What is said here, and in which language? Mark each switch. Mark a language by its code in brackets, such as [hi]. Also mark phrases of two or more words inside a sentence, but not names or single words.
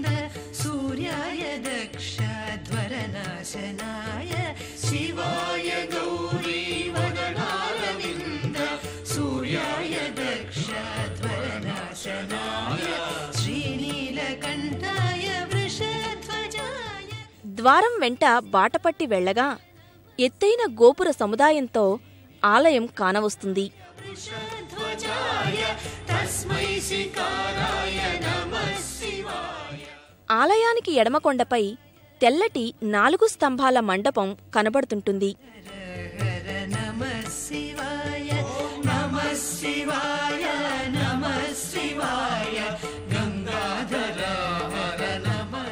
[sa] सूर्याय दक्षध्वरनाशनाय शिवाय गौरी वदनारविन्द सूर्याय दक्षध्वरनाशनाय श्रीनीलकण्ठाय वृषध्वजाय [te] ద్వారం వెంట బాటపట్టి వెళ్లగా ఎత్తైన గోపుర సముదాయంతో ఆలయం కానవస్తుంది. [sa] वृषध्वजाय तस्मै शिकाराय नमः शिवाय [te] ఆలయానికి ఎడమకొండపై తెల్లటి 4 స్తంభాల మండపం కనబడుతుంటుంది. [sa] हर नमः शिवाय नमः शिवाय नमः शिवाय गंगाधर हर नमः